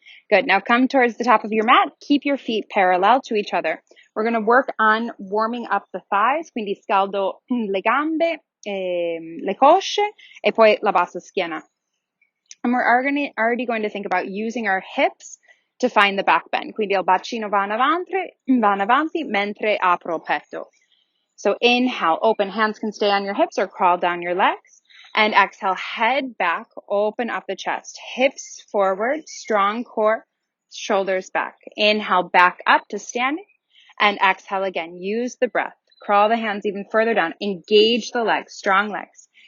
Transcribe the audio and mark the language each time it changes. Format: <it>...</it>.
<en>Good. Now come towards the top of your mat. Keep your feet parallel to each other. We're going to work on warming up the thighs,</en> <it>quindi scaldo le gambe, le cosce, e poi la bassa schiena.</it> <en>And we're already going to think about using our hips to find the back bend.</en> <it>Quindi il bacino va in avanti mentre apro il petto.</it> <en>So inhale, open, hands can stay on your hips or crawl down your legs. And exhale, head back, open up the chest, hips forward, strong core, shoulders back. Inhale, back up to standing. And exhale again, use the breath. Crawl the hands even further down. Engage the legs, strong legs.</en>